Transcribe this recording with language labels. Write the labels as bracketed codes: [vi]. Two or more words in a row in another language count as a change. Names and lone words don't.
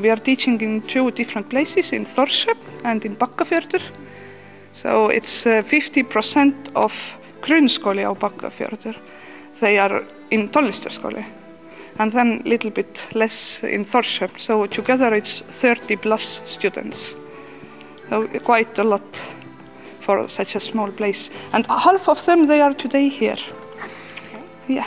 [en] We are teaching in 2 different places, in Þórshöfn and in Bakkafjörður. So it's 50% of [is] grunnskóli á Bakkafjörður. [en] They are in tónlistarskóli, and then a little bit less in Þórshöfn. So together it's 30 plus students. So quite a lot for such a small place. And half of them, they are today here. Okay. Yeah.